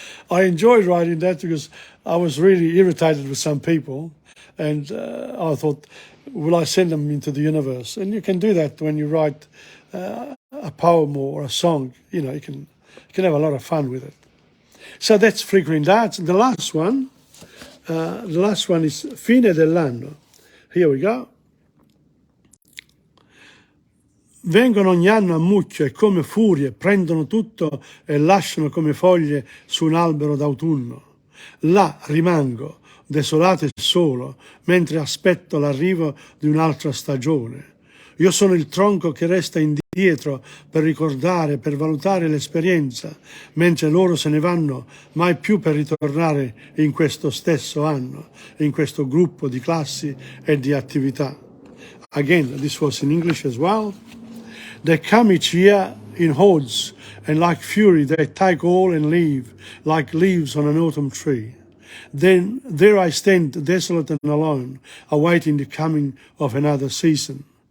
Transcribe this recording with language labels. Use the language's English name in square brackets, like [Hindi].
[English] I enjoyed writing that because I was really irritated with some people, and I thought, will I send them into the universe? And you can do that when you write a poem or a song. You know, you can have a lot of fun with it. So that's Flickering Darts. And the last one is Fine dell'anno. Here we go. [Italian] Vengono ogni anno a mucchio e come furie prendono tutto e lasciano come foglie su un albero d'autunno. Là rimango, desolato e solo, mentre aspetto l'arrivo di un'altra stagione. Io sono il tronco che resta indietro per ricordare, per valutare l'esperienza, mentre loro se ne vanno mai più per ritornare in questo stesso anno, in questo gruppo di classi e di attività. [English] Again, this was in English as well. They come each year in hordes, and like fury they take all and leave, like leaves on an autumn tree. Then there I stand desolate and alone, awaiting the coming of another season.